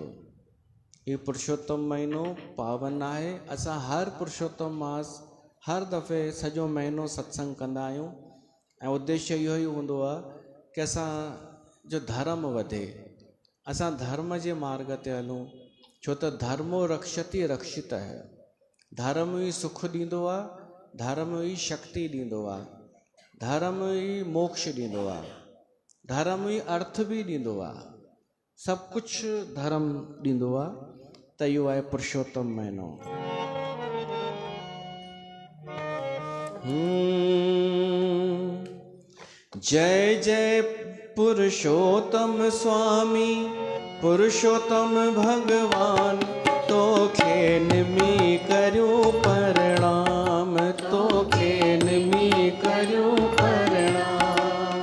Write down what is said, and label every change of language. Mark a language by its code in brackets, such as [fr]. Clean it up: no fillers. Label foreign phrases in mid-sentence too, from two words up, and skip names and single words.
[sd] ये पुरुषोत्तम महीनो पावन आहे। असां हर पुरुषोत्तम मास हर दफ़े सॼो महीनो सत्संग कंदा आहियूं ऐं उद्देश्य इहो ई हूंदो आहे कि असांजो धर्म वधे, असां धर्म जे मार्ग ते हलूं। छो त [sa] धर्मो रक्षति रक्षित है। [sd] धर्म ई सुख ॾींदो आहे, धर्म ई शक्ति ॾींदो आहे, धर्म ई मोक्ष ॾींदो आहे, धर्म ई अर्थ बि ॾींदो आहे, सभु कुझु धर्म ॾींदो आहे। त इहो आहे पुरुषोत्तम महीनो। जय जय पुरुषोत्तम स्वामी, पुरुषोत्तम भगवान, तोखे निमी करूं प्रणाम, तोखे निमी करूं प्रणाम।